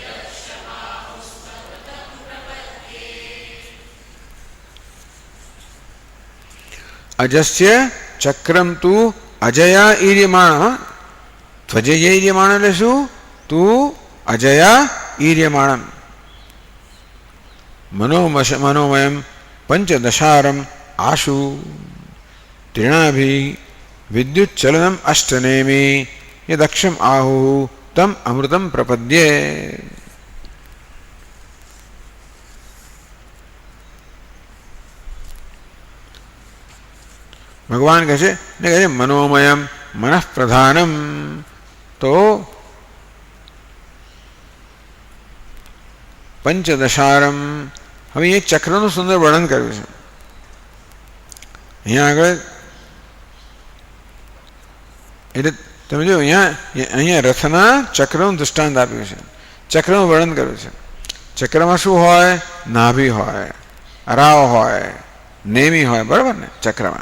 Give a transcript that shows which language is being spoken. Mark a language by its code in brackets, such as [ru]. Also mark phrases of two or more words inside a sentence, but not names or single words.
[sa] अजस्य चक्रम तु अजया ईर्यमाण. [gu] ધ્વજયૈર્યમાણ એટલે શું? [sa] तु अजया ईर्यमाणम. मनोमयम पंचदशारम आशु तृणाभि विद्युच्चलनम अष्टनेमी यदक्षम आहु तम अमृतम प्रपद्ये। [hi] भगवान कहते [sa] मनोमयम मन प्रधानम। [gu] तो पंचदशारम હવે એક ચક્રનું સુંદર વર્ણન કર્યું છે અહીંયા આગળ. એટલે તમે જો અહીંયા રથના ચક્રનું દૃષ્ટાંત આપ્યું છે, ચક્રનું વર્ણન કર્યું છે. ચક્રમાં શું હોય? નાભી હોય, અરાવ હોય, નેમી હોય, બરાબર ને ચક્રમાં.